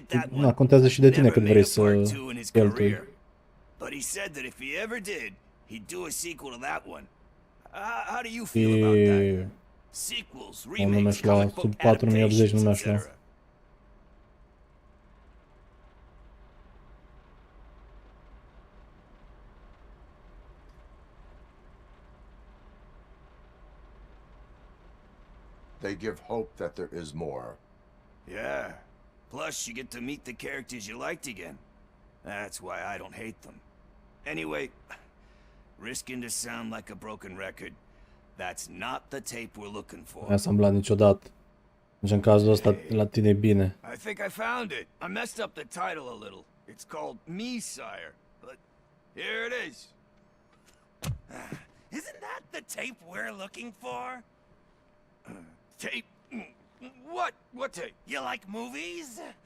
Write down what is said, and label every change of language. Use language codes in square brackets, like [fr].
[ro] Na, contează și de tine cât vrei să cheltui. [en] But he said that if he ever did, he'd do a sequel to that one. How do you feel about that? Sequels, remakes, comic book adaptations, etc. They give hope that there is more. Yeah. Plus, you get to meet the characters you liked again. That's why I don't hate them. Anyway, risking to sound like a broken record, that's not the tape we're looking for. [ro] Nu am asamblat niciodată. Deci în cazul ăsta la tine e bine. [en] I think I found it. I messed up the title a little. It's called Me, Sire. But here it is. Isn't that the tape we're looking for? Tape? What? What tape? You like movies?